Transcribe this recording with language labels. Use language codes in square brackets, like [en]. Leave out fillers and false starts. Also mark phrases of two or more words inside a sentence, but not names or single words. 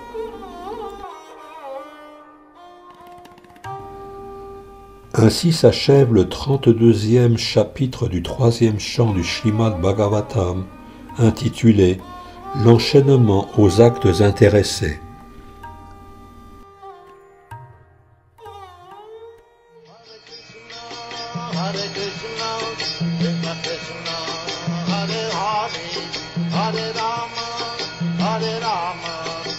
[fr] Ainsi s'achève le 32e chapitre du 3e chant du Srimad Bhagavatam, intitulé « L'enchaînement aux actes intéressés ». Hare Krishna, Krishna Krishna, Hare Hare, Hare Rama, Hare Rama.